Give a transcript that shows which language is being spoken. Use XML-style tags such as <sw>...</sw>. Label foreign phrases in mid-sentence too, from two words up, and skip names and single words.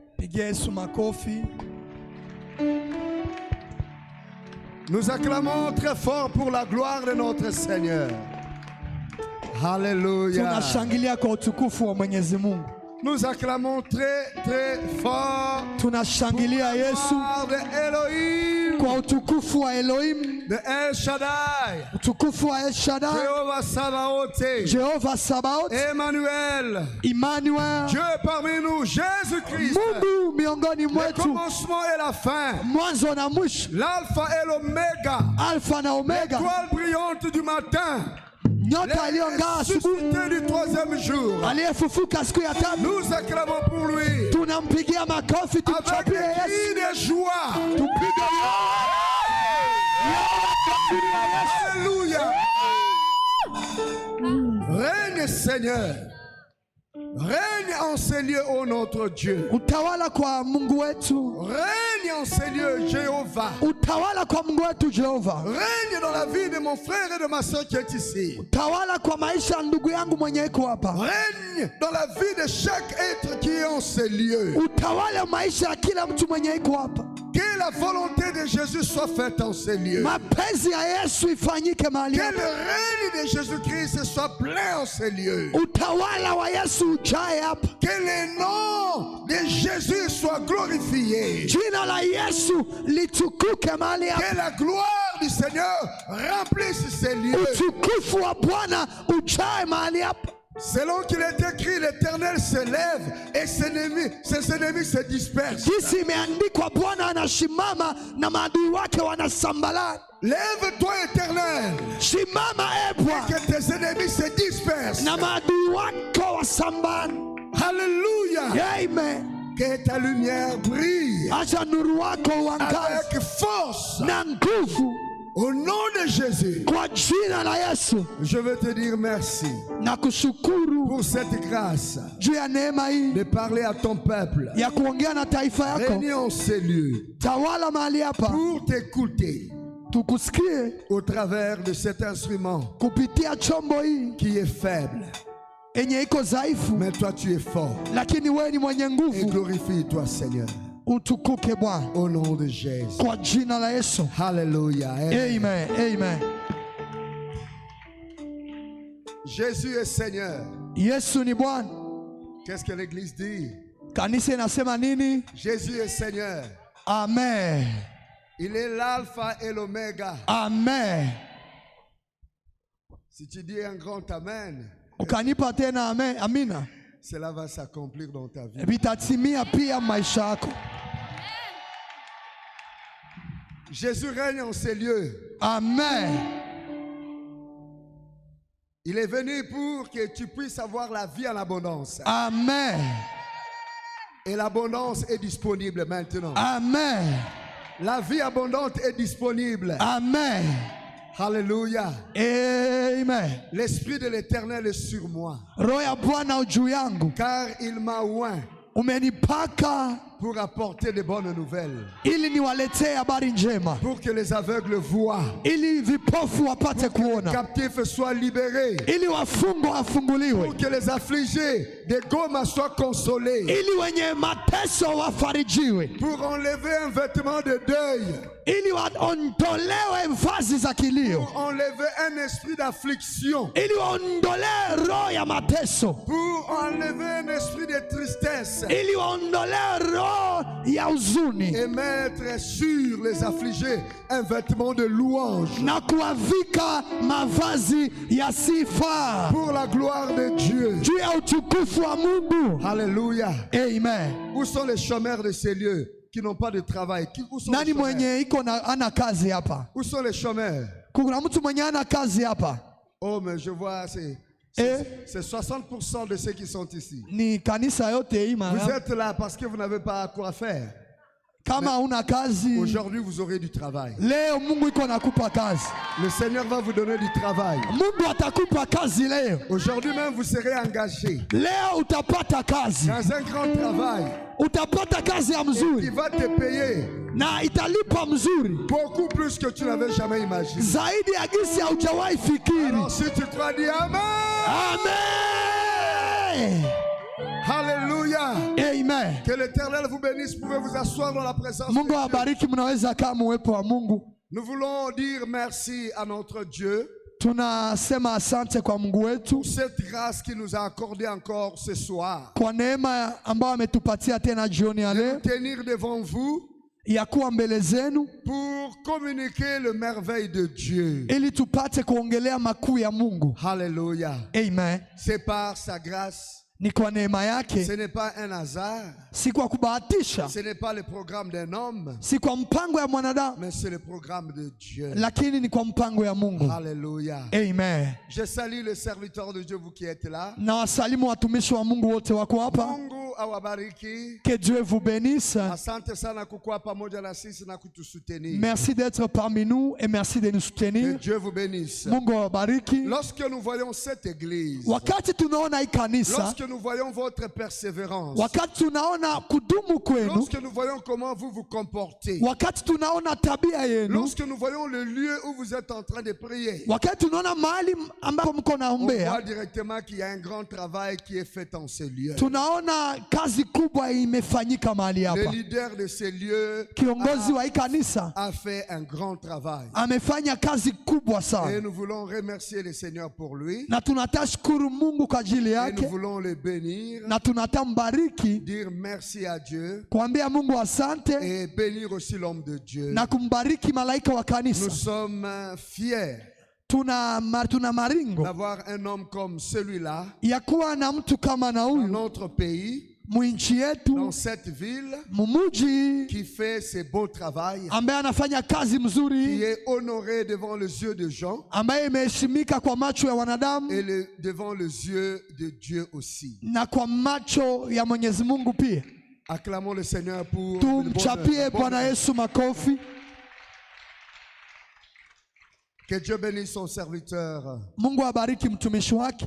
<fr>Nous acclamons très fort pour la gloire de notre Seigneur. Alléluia. Nous acclamons très très fort</fr> <sw>tunashangilia Yesu</sw> <fr>de Elohim,</fr> <sw>kwa utukufu wa Elohim,</sw> <fr>de El Shaddai,</fr> <sw>utukufu wa El Shaddai,</sw> <fr>Jéhovah Sabaoth,</fr> <sw>Jehova Sabaoth,</sw> <fr>Emmanuel,</fr> <sw>Emmanuel,</sw> <fr>Dieu parmi nous, Jésus-Christ,</fr> <sw>Mungu miongoni</sw> <fr>le</fr> <sw>mwetu,</sw> <fr>commencement et la fin,</fr> <sw>mwanzo na mwisho,</sw> <fr>l'alpha et l'oméga,</fr> <sw>Alpha na Omega,</sw> <fr>l'étoile brillante du matin,</fr> <sw>nyota iliyong'aa asubuhi,</sw> <fr>du troisième jour.</fr> <sw>aliyefufuka siku ya tatu.</sw> <fr>Nous acclamons pour lui</fr> <sw>Tunampigia makofi,</sw> <fr>avec</fr> <sw>tumchapie</sw> <fr>des</fr> <sw>Yesu,</sw> <fr>cris de joie.</fr> <sw>tupige</sw> <fr>Alléluia. Règne Seigneur, règne en ces lieux, ô notre Dieu.</fr> <sw>utawala kwa Mungu wetu,</sw> <fr>Règne en ces lieux, Jéhovah.</fr> <sw>utawala kwa Mungu wetu Jehova,</sw> <fr>Règne dans la vie de mon frère et de ma soeur qui est ici.</fr> <sw>utawala kwa maisha ya ndugu yangu mwenye iko hapa,</sw> <fr>Règne dans la vie de chaque être qui est en ces lieux.</fr> <sw>utawala maisha ya kila mtu mwenye iko hapa.</sw> <fr>Que la volonté de Jésus soit faite en ces lieux.</fr> <sw>Mapenzi ya Yesu ifanyike mahali</sw> <fr>Que</fr> <sw>hapa.</sw> <fr>le règne de Jésus-Christ soit plein en ces lieux.</fr> <sw>Utawala wa Yesu ujae hapa.</sw> <fr>Que le nom de Jésus soit glorifié.</fr> <sw>Jina la Yesu litukuke mahali hapa.</sw> <fr>Que la gloire du Seigneur remplisse ces lieux.</fr> <sw>Utukufu wa Bwana ujae mahali hapa.</sw> <fr>Selon qu'il est écrit, l'Éternel se lève et ses ennemis se dispersent.</fr> <sw>Jinsi imeandikwa, Bwana anashimama na maadui wake wanasambalana.</sw> <fr>Lève-toi, Éternel,</fr> <sw>Shimama Bwana,</sw> <fr>que tes ennemis se dispersent.</fr> <sw>na maadui wako wasambane.</sw> <fr>Alléluia. Amen. Que ta lumière brille</fr> <sw>Acha nuru wako uangaze</sw> <fr>avec force.</fr> <sw>na nguvu.</sw> <fr>Au nom de Jésus,</fr> <sw>Kwa jina la Yesu</sw> <fr>je veux te dire merci</fr> <sw>na kushukuru</sw> <fr>pour cette grâce</fr> <sw>juu ya neema hii</sw> <fr>de parler à ton peuple.</fr> <sw>ya kuongea na taifa yako.</sw> <fr>Réunis ces lieux</fr> <sw>Tawala mahali hapa,</sw> <fr>pour t'écouter</fr> <sw>tukusikie</sw> <fr>au travers de cet instrument</fr> <sw>kupitia chombo hii</sw> <fr>qui est faible.</fr> <sw>enye iko dhaifu,</sw> <fr>Mais toi tu es fort.</fr> <sw>lakini wewe ni mwenye</sw> <fr>Et</fr> <sw>nguvu.</sw> <fr>glorifie-toi, Seigneur.</fr> <sw>Utukuke Bwana</sw> <fr>Au nom de Jésus.</fr> <sw>kwa jina la Yesu.</sw> <fr>Alléluia. Amen. Amen. Jésus est Seigneur.</fr> <sw>Yesu ni Bwana.</sw> <fr>Qu'est-ce que l'Église dit?</fr> <sw>Kanisa inasema nini?</sw> <fr>Jésus est Seigneur. Amen. Il est l'alpha et l'oméga. Amen. Si tu dis un grand amen,</fr> <sw>Ukanipa tena amen, amina,</sw> <fr>cela va s'accomplir dans ta vie.</fr> <sw>vitatimia pia maisha yako.</sw> <fr>Jésus règne en ces lieux. Amen. Il est venu pour que tu puisses avoir la vie en abondance. Amen. Et l'abondance est disponible maintenant. Amen. La vie abondante est disponible. Amen. Alléluia. Amen. L'Esprit de l'Éternel est sur moi.</fr> <sw>Roho ya Bwana juu yangu,</sw> <fr>Car il m'a oint</fr> <sw>umenipaka</sw> <fr>pour apporter de bonnes nouvelles.</fr> <sw>ili niwaletee habari njema,</sw> <fr>Pour que les aveugles voient.</fr> <sw>ili vipofu wapate</sw> <fr>Que les</fr> <sw>kuona,</sw> <fr>captifs soient libérés.</fr> <sw>ili wafungwa wafunguliwe,</sw> <fr>Pour que les affligés de Goma soient consolés.</fr> <sw>ili wenye mateso wafarijiwe,</sw> <fr>Pour enlever un vêtement de deuil.</fr> <sw>ili waondolewe vazi za kilio,</sw> <fr>Pour enlever un esprit d'affliction.</fr> <sw>ili waondolewe roho ya mateso,</sw> <fr>Pour enlever un esprit de tristesse.</fr> <sw>ili waondolewe roho ya huzuni,</sw> <fr>Et mettre sur les affligés un vêtement de louange.</fr> <sw>na kuwavika mavazi ya sifa</sw> <fr>Pour la gloire de Dieu.</fr> <sw>juu ya utukufu wa Mungu.</sw> <fr>Alléluia. Amen. Où sont les chômeurs de ces lieux qui n'ont pas de travail? Où sont les</fr> <sw>Nani</sw> <fr>chômeurs?</fr> <sw>mwenye iko na ana kazi hapa?</sw> <fr>Où sont les chômeurs?</fr> <sw>Kuna mtu mwenye ana kazi hapa?</sw> <fr>Oh, mais je vois, c'est Eh? 60% de ceux qui sont ici.</fr> <sw>Ni kanisa yote hii</sw> <fr>Vous</fr> <sw>mara.</sw> <fr>êtes là parce que vous n'avez pas quoi faire.</fr> <sw>Kama una kazi,</sw> <fr>Aujourd'hui, vous aurez du travail.</fr> <sw>leo Mungu iko nakupa kazi.</sw> <fr>Le Seigneur va vous donner du travail.</fr> <sw>Mungu atakupa kazi leo.</sw> <fr>Aujourd'hui même, vous serez engagé</fr> <sw>Leo utapata kazi.</sw> <fr>dans un grand travail</fr> <sw>Utapata kazi ya</sw> <fr>qui</fr> <sw>mzuri</sw> <fr>va te payer</fr> <sw>na italipa mzuri</sw> <fr>beaucoup plus que tu n'avais jamais imaginé.</fr> <sw>zaidi ya gisi haujawahi fikiri.</sw> <fr>Alors si tu crois, dis Amen. Amen. Alléluia. Amen. Que l'Éternel vous bénisse. Vous pouvez vous asseoir dans la présence de</fr> <sw>Mungu</sw> <fr>Dieu.</fr> <sw>awabariki, mnaweza kama uwepo wa Mungu.</sw> <fr>Nous voulons dire merci à notre Dieu</fr> <sw>Tunasema asante kwa Mungu wetu</sw> <fr>pour cette grâce qu'il nous a accordée encore ce soir.</fr> <sw>kwa neema ambayo ametupatia tena jioni ya</sw> <fr>De</fr> <sw>leo</sw> <fr>nous tenir devant vous</fr> <sw>ya kuwa mbele zenu</sw> <fr>pour communiquer le merveille de Dieu.</fr> <sw>ili tupate kuongelea makuu ya Mungu.</sw> <fr>Alléluia. Amen. C'est par sa grâce.</fr> <sw>Ni kwa neema yake,</sw> <fr>Ce n'est pas un hasard.</fr> <sw>si kwa kubahatisha,</sw> <fr>Ce n'est pas le programme d'un homme,</fr> <sw>si kwa mpango ya mwanadamu,</sw> <fr>mais c'est le programme de Dieu.</fr> <sw>lakini ni kwa mpango ya Mungu.</sw> <fr>Alléluia. Amen. Je salue les serviteurs de Dieu, vous qui êtes là.</fr> <sw>Na wasalimu watumishi wa Mungu wote wako hapa. Mungu awabariki.</sw> <fr>Que Dieu vous bénisse.</fr> <sw>Asante sana kukuwa pamoja na sisi na kutusoutenir.</sw> <fr>Merci d'être parmi nous et merci de nous Que soutenir. Dieu vous bénisse.</fr> <sw>Mungu awabariki.</sw> <fr>Lorsque nous voyons cette église,</fr> <sw>Wakati tunaona hii kanisa,</sw> <fr>lorsque nous voyons votre persévérance,</fr> <sw>wakati tunaona kudumu kwenu,</sw> <fr>lorsque nous voyons comment vous vous comportez,</fr> <sw>wakati tunaona tabia yenu,</sw> <fr>lorsque nous voyons le lieu où vous êtes en train de prier,</fr> <sw>wakati tunaona mahali ambapo mko</sw> <fr>on</fr> <sw>naombea,</sw> <fr>voit directement qu'il y a un grand travail qui est fait en ce lieu.</fr> <sw>tunaona kazi kubwa imefanyika mahali</sw> <fr>Le</fr> <sw>hapa.</sw> <fr>leader de ce lieu</fr> <sw>Kiongozi wa hii kanisa</sw> <fr>a fait un grand travail.</fr> <sw>amefanya kazi kubwa</sw> <fr>Et</fr> <sw>sana,</sw> <fr>nous voulons remercier le Seigneur pour lui.</fr> <sw>na tunatashukuru Mungu kwa ajili</sw> <fr>Et nous</fr> <sw>yake,</sw> <fr>voulons le bénir,</fr> <sw>na tunatambariki</sw> <fr>dire merci à Dieu</fr> <sw>kuambia Mungu asante</sw> <fr>et bénir aussi l'homme de Dieu.</fr> <sw>na kumbariki malaika wa</sw> <fr>Nous</fr> <sw>kanisa.</sw> <fr>sommes fiers</fr> <sw>Tuna maringo</sw> <fr>d'avoir un homme comme celui-là</fr> <sw>ya kuwa na mtu kama na</sw> <fr>dans</fr> <sw>huyu</sw> <fr>notre pays,</fr> <sw>mwinchi yetu</sw> <fr>dans cette ville,</fr> <sw>mumuji,</sw> <fr>qui fait ce beau travail,</fr> <sw>ambaye anafanya kazi</sw> <fr>qui</fr> <sw>mzuri,</sw> <fr>est honoré devant les yeux des gens</fr> <sw>ambaye imeheshimika kwa macho ya wanadamu</sw> <fr>et devant les yeux de Dieu aussi.</fr> <sw>na kwa macho ya Mwenyezi Mungu pia.</sw> <fr>Acclamons le Seigneur pour le</fr> <sw>Tumchapie</sw> <fr>bonheur.</fr> <sw>Bwana Yesu makofi.</sw> <fr>Que Dieu bénisse son serviteur,</fr> <sw>Mungu abariki mtumishi wake</sw>